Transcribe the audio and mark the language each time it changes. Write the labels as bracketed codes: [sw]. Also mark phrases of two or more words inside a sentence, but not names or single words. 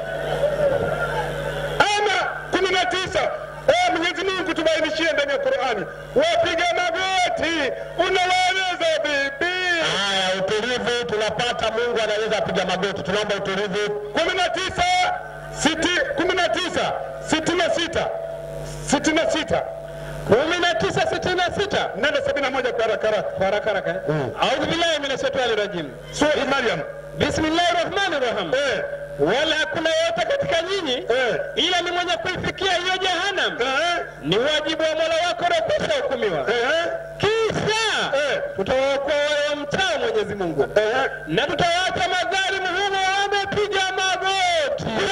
[sw] Ama 19, Mwenyezi Mungu tubainishie ndani ya Qur'ani, wapiga magoti unawaeleza bibi. Haya, utulivu tunapata. Mungu anaweza apiga magoti, tunaomba utulivu. 19:66 19:66 nenda 71 kwa haraka. [ar] أعوذ بالله من الشيطان الرجيم. [sw] Sura Maryam. [ar] بسم الله الرحمن الرحيم. [sw] Wala hakuna yote katika nyinyi ila ni mwenye kuifikia hiyo jehanamu. Ni wajibu wa Mola wako na hukumiwa. Kisha tutawaokoa wale wamchao Mwenyezi Mungu. Na tutawaacha madhalimu humo wamepiga magoti.